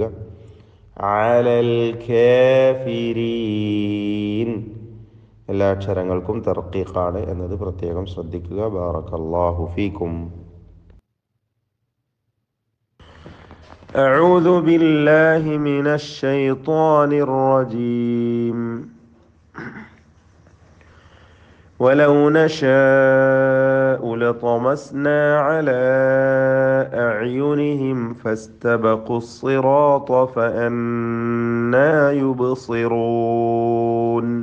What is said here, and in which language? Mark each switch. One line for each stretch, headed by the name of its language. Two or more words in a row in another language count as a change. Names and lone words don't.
Arabic: على الكافرين,
Malayalam: എല്ലാ അക്ഷരങ്ങൾക്കും തർക്കീഖാണ് എന്നത് പ്രത്യേകം ശ്രദ്ധിക്കുക.
Arabic: بارك الله فيكم. أعوذ بالله من الشيطان الرجيم. ولو نشاء لطمسنا على أعينهم فاستبقوا الصراط فأنى يبصرون.